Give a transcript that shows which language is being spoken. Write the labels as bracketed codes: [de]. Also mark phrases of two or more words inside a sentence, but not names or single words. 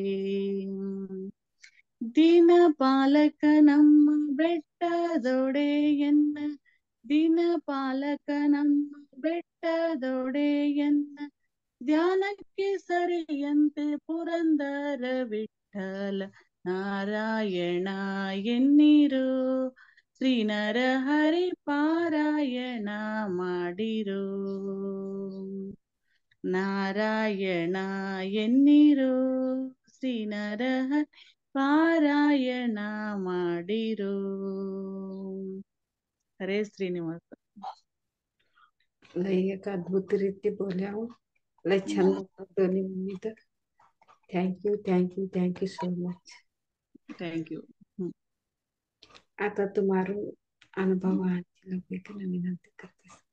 [kn] ದಿನ ಪಾಲಕ ನಮ್ಮ ಬೆಟ್ಟದೊಡೆಯನ್ನ ದಿನ ಪಾಲಕ ನಮ್ಮ ಬೆಟ್ಟದೊಡೆಯನ್ನ ಧ್ಯಾನಕ್ಕೆ ಸರಿಯಂತೆ ಪುರಂದರ ವಿಠಲ ನಾರಾಯಣ ಎನ್ನಿರೋ ಶ್ರೀ ನರಹರಿ ಪಾರಾಯಣ ಮಾಡಿರೋ ನಾರಾಯಣ ಎನ್ನಿರೋ ಶ್ರೀ ನರಹರಿ ಪಾರಾಯಣ ಮಾಡಿರೋ हरे श्रीनिवास [mr] लय एक अद्भुत रीती बोल्या हो. लय छान वाटतं दोन्ही मम्मी तर. [en] thank you so much. [mr] थँक्यू. आता तुम्हारो अनुभव आणखी विनंती करते.